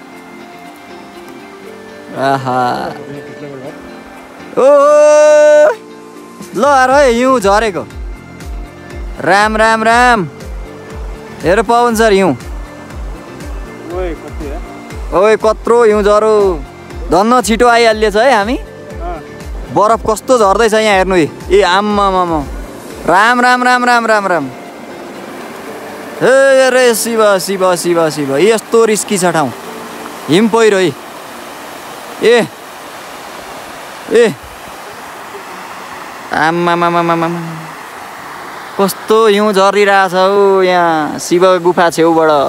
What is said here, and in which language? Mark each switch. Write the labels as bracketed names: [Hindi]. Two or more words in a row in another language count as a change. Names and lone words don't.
[Nepali] आहा ओ ल है हिउँ झरेको। राम राम राम, हेर पवन सर हिउँ। ओए कत्रो हिउँ झरो, धन्न छिटो आइहालिएछ है। हामी बरफ कस्तो झर्दैछ यहाँ हेर्नु। ए आम्मामामा, राम राम राम राम राम राम। हे रे शिव शिव शिव शिव, यस्तो रिस्की छ ठाउँ, हिम पहिरो है। ए ए आम्मामामामा, कस्तो हिउँ झरिरहेछ हौ यहाँ शिव गुफा छेउबाट।